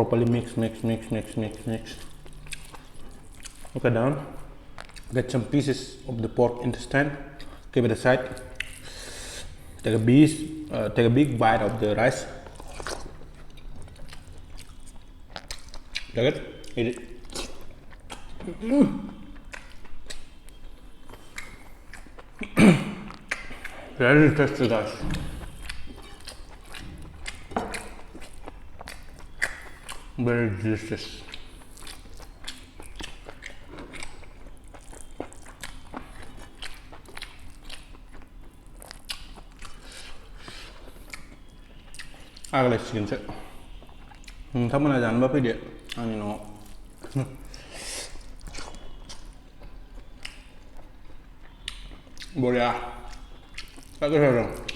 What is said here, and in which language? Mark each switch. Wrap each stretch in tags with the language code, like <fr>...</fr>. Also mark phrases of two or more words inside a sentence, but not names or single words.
<en>okay down get some pieces of the pork intestine keep it aside take a big bite of the rice take it eat it very tasty guys very delicious</en> <brx>आगलायसिगोनसो नोंथांमोना जानोबा फैदो आंनि न'आव बरिया दा गोथाव दं</brx>